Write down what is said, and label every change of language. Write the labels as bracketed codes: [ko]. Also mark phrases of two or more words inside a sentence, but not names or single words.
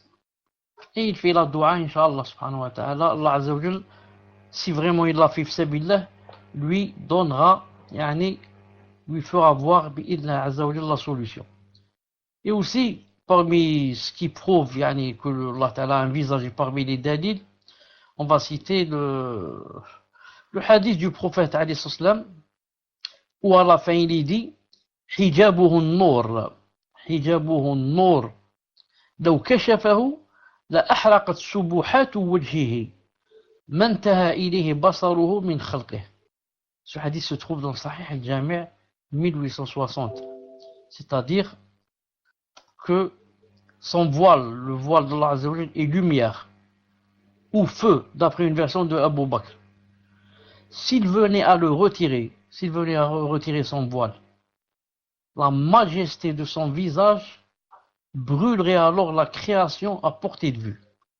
[fr] Et il fait la dua, [ar] إن شاء الله سبحانه وتعالى الله عز وجل, [fr] si vraiment il l'a fait [ar] في سبيل الله, [fr] lui donnera, lui fera voir [ar] بإذنه عز وجل [fr] la solution. Et aussi, parmi ce qui prouve que [ar] الله تعالى [fr] a un visage et parmi les dalils, on va citer le hadith du prophète [ar] عليه السلام, [fr] où à la fin il est dit [ar] حجابه النور حجابه النور لو كشفه لأحرقت سبحات وجهه ما انتهى إليه بصره من خلقه. [fr] Ce hadith se trouve dans le Sahih al-Jami' 1860, c'est-à-dire que son voile, le voile de Allah [ar] عز وجل, [fr] est lumière ou feu, d'après une version de Abu Bakr. S'il venait à le retirer, s'il venait à retirer son voile, la majesté de son visage brûlerait alors la création à portée de vue.